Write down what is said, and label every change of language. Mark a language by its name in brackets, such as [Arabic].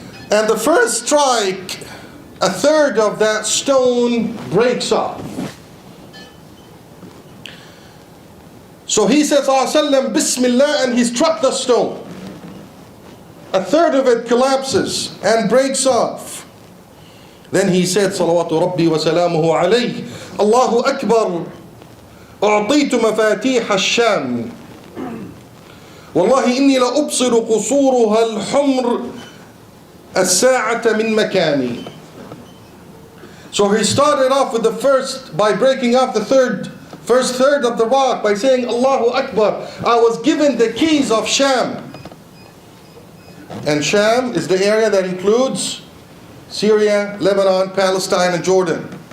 [English] And the first strike, a third of that stone breaks off. So he says, sallallahu Bismillah, and he struck the stone. A third of it collapses and breaks off. Then he said, [Arabic] Salawatu Rabbi wa salamuhu alayhi, Allahu Akbar, أعطيت مفاتيح الشام والله إني لأبصر قصورها الحمر الساعة من مكاني. [English] So he started off with the first, by breaking off the first third of the rock, by saying Allahu Akbar. I was given the keys of Sham. And Sham is the area that includes Syria, Lebanon, Palestine, and Jordan.